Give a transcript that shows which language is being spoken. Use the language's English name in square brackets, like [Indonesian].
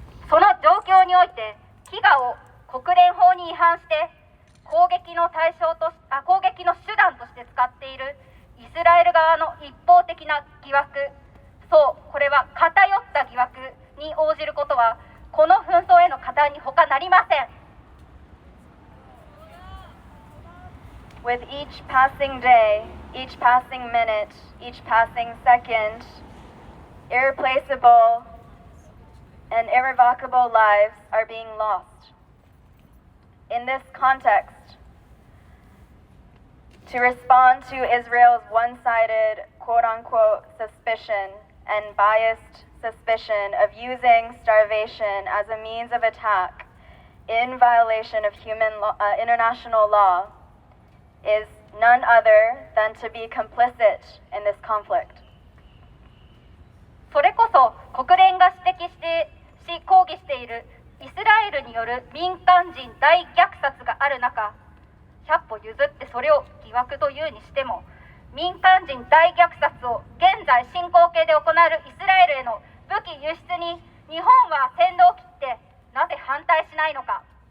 [Japanese] その状況において、飢餓を国連法に違反して、攻撃の手段として使っているイスラエル側の一方的な疑惑、そう、これは偏った疑惑に応じることは、この紛争への加担に他なりません。 [English] With each passing day, each passing minute, each passing second, irreplaceable and irrevocable lives are being lost. In this context, to respond to Israel's one-sided, quote-unquote, suspicion and biased suspicion of using starvation as a means of attack in violation of international law is none other than to be complicit in this conflict. [Japanese] それこそ国連が指摘し抗議しているイスラエルによる民間人大虐殺がある中、100歩譲ってそれを疑惑というにしても、民間人大虐殺を現在進行形で行うイスラエルへの武器輸出に日本は先導を切ってなぜ反対しないのか。